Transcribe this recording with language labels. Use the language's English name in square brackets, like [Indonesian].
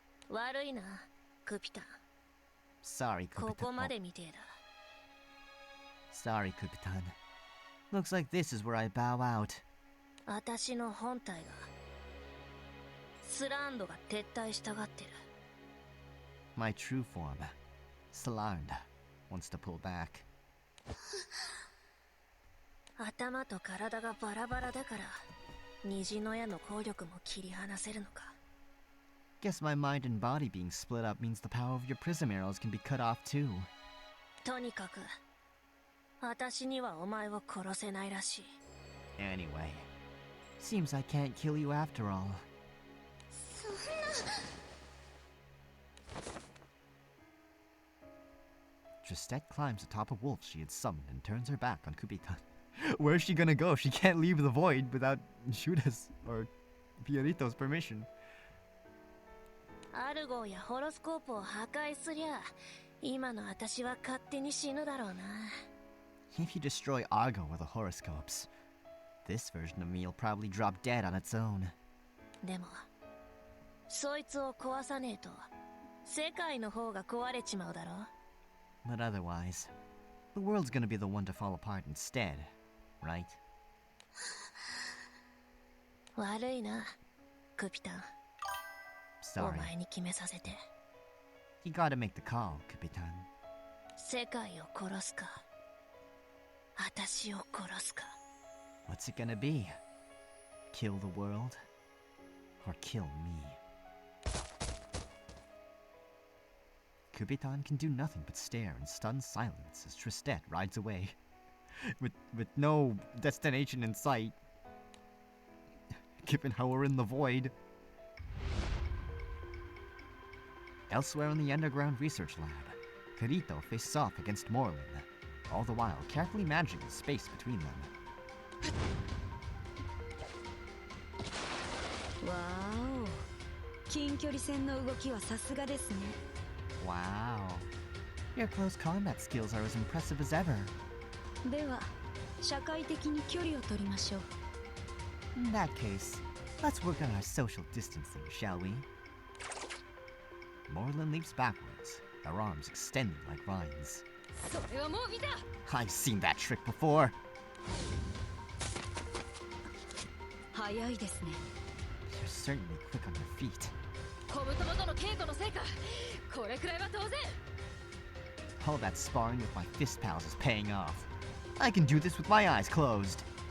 [Japanese] 悪いな、クピタン。 [English] Sorry, [Japanese] ここま [English] Kupitan. [Japanese] で見てえだ。 [English] Sorry, Kupitan. Looks like this is where I bow out. [Japanese] 私の本体がスランドが撤退したがってる。 [English] My true form, Sland, wants to pull back. [Japanese] 頭と体がバラバラだから虹の矢の効力も切り離せるのか。 [English] Guess my mind and body being split up means the power of your prism arrows can be cut off too. [Japanese] とにかく私にはお前を殺せないらしい。 [English] Anyway, seems I can't kill you after all. [Japanese] そんな。 [English] Tristet climbs atop a wolf she had summoned and turns her back on Kubitan. Where's she gonna go? She can't leave the void without Judas or Fiorito's permission. [Japanese] アルゴーやホロスコープを破壊すりゃ今の私は勝手に死ぬだろうな。 [English] If you destroy Argo or the horoscopes, this version of me will probably drop dead on its own. [Japanese] でもそいつを壊さねえと世界の方が壊れちまうだろ。 [English] But otherwise, the world's gonna be the one to fall apart instead, right? [Japanese] 悪いな、クピタン。お [English] Sorry. [Japanese] 前に決めさせて。 [English] You gotta make the call, Kubitan. [Japanese] 世界を殺すか私を殺すか。 [English] What's it gonna be? Kill the world? Or kill me? Kubitan can do nothing but stare in stunned silence as Tristet rides away. With no destination in sight. Given how we're in the void. Elsewhere in the underground research lab, Kirito faces off against Morlin, all the while carefully managing the space between them. [Japanese] わーお、近距離戦の動きはさすがですね。 [English] Wow. Your close combat skills are as impressive as ever. [Japanese] では、社会的に距離を取りましょう。 [English] In that case, let's work on our social distancing, shall we? Morlin leaps backwards, her arms extended like vines. [Japanese] それはもう見た。 [English] I've seen that trick before. [Japanese] 早いですね。 [English] You're certainly quick on your feet. [Japanese] 小太もとの稽古の成果、これくらいは当然。 [English] All that sparring with my fist pals is paying off. I can do this with my eyes closed.